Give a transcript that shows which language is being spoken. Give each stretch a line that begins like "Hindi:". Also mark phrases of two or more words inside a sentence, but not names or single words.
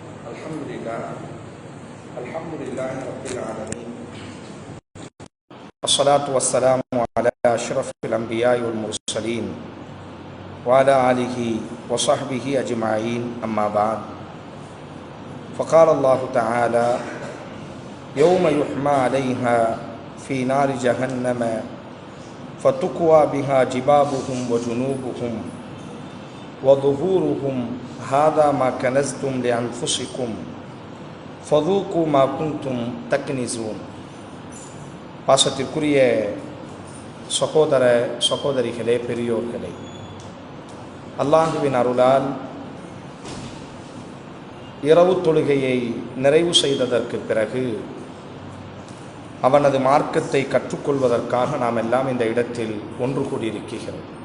Arabic: الحمد لله رب العالمين. الصلاة والسلام على أشرف الأنبياء والمرسلين وعلى آله وصحبه أجمعين أما بعد. فقال الله تعالى يوم يحمى عليها في نار جهنم فتكوى بها جباههم وجنوبهم وظهورهم هذا ما كنزتم لأنفسكم فذوقوا ما كنتم تكنزون.
Tamil: பாசத்திற்குரிய சகோதர சகோதரிகளே, பெரியோர்களே, அல்லாஹுவின் அருளால் இரவு தொழுகையை நிறைவு செய்ததற்கு பிறகு அவனது மார்க்கத்தை கற்றுக்கொள்வதற்காக நாம் எல்லாம் இந்த இடத்தில் ஒன்று கூடியிருக்கிறோம்.